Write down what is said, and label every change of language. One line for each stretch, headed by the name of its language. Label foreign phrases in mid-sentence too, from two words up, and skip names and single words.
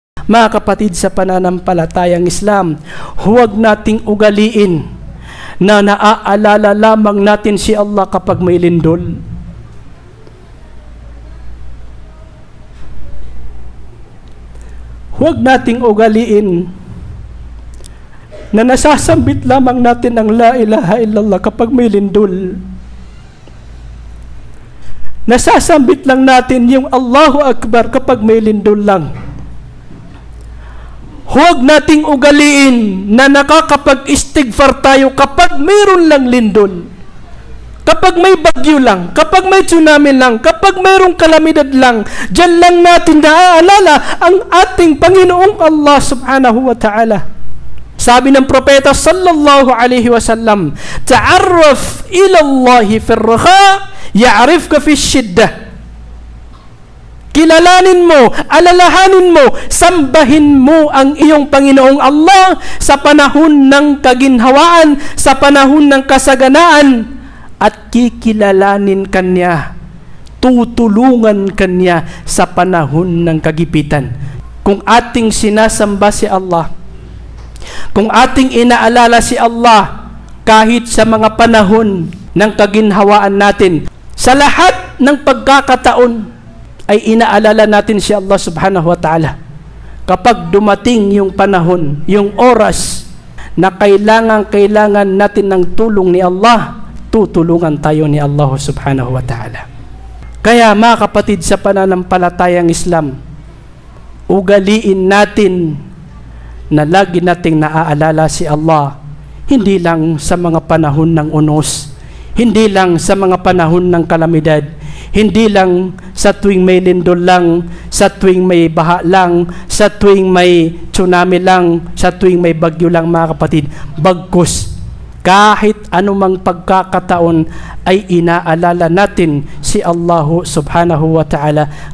Filipino: Mga kapatid sa pananampalatayang Islam, huwag nating ugaliin na naaalala lamang natin si Allah kapag may lindol. Huwag nating ugaliin na nasasambit lamang natin ang
Arabic: لا إله إلا الله
Filipino: kapag may lindol. Nasasambit lang natin yung
Arabic: الله أكبر
Filipino: kapag may lindol lang. Huwag nating ugaliin na nakakapag-istighfar tayo kapag mayroon lang lindol. Kapag may bagyo lang, kapag may tsunami lang, kapag mayroong kalamidad lang, diyan lang natin naaalala ang ating Panginoong Allah
Arabic: سبحانه وتعالى.
Filipino: Sabi ng propeta
Arabic: صلى الله عليه وسلم تعرف إلى الله في الرخاء يعرفك في الشدة.
Filipino: Kilalanin mo, alalahanin mo, sambahin mo ang iyong Panginoong Allah sa panahon ng kaginhawaan, sa panahon ng kasaganaan, at kikilalanin kanya, tutulungan kanya sa panahon ng kagipitan. Kung ating sinasamba si Allah, kung ating inaalala si Allah kahit sa mga panahon ng kaginhawaan natin, sa lahat ng pagkakataon ay inaalala natin si Allah
Arabic: سبحانه وتعالى.
Filipino: Kapag dumating yung panahon, yung oras na kailangan natin ng tulong ni Allah, tutulungan tayo ni Allah
Arabic: سبحانه وتعالى.
Filipino: Kaya mga kapatid sa pananampalatayang Islam, ugaliin natin na lagi nating naaalala si Allah, hindi lang sa mga panahon ng unos, hindi lang sa mga panahon ng kalamidad, hindi lang sa tuwing may lindol lang, sa tuwing may baha lang, sa tuwing may tsunami lang, sa tuwing may bagyo lang mga kapatid. Bagkus, kahit anumang pagkakataon ay inaalala natin si Allah
Arabic: سبحانه وتعالى.